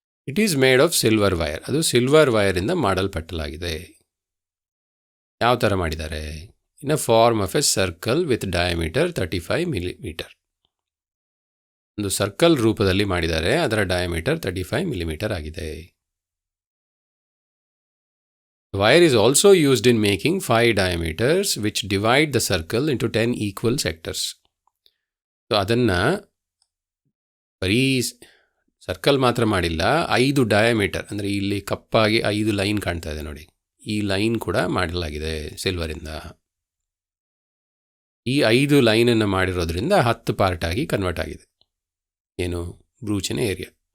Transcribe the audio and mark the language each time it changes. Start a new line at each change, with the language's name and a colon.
English: It is made of silver wire.
Kannada: ಅದು silver ವೈರಿಂದ ಮಾಡಲ್ಪಟ್ಟಲಾಗಿದೆ. ಯಾವ ಥರ ಮಾಡಿದ್ದಾರೆ?
English: In a form of a circle with diameter 35 millimetre.
Kannada: ಒಂದು ಸರ್ಕಲ್ ರೂಪದಲ್ಲಿ ಮಾಡಿದ್ದಾರೆ, ಅದರ ಡಯಾಮೀಟರ್ 35 ಮಿಲಿಮೀಟರ್ ಆಗಿದೆ.
English: The wire is also used in making 5 diameters which divide the circle into 10 equal sectors.
Kannada: So ಅದನ್ನು ಬರೀ ಸರ್ಕಲ್ ಮಾತ್ರ ಮಾಡಿಲ್ಲ, 5 ಡಯಾಮೀಟರ್ ಅಂದರೆ ಇಲ್ಲಿ ಕಪ್ಪಾಗಿ 5 ಲೈನ್ ಕಾಣ್ತಾ ಇದೆ ನೋಡಿ, ಈ ಲೈನ್ ಕೂಡ ಮಾಡಲಾಗಿದೆ ಸಿಲ್ವರಿಂದ. ಈ 5 ಲೈನನ್ನು ಮಾಡಿರೋದ್ರಿಂದ 10 ಪಾರ್ಟ್ ಆಗಿ ಕನ್ವರ್ಟ್ ಆಗಿದೆ. ಏನು? ಬ್ರೂಚಿನ ಏರಿಯಾ.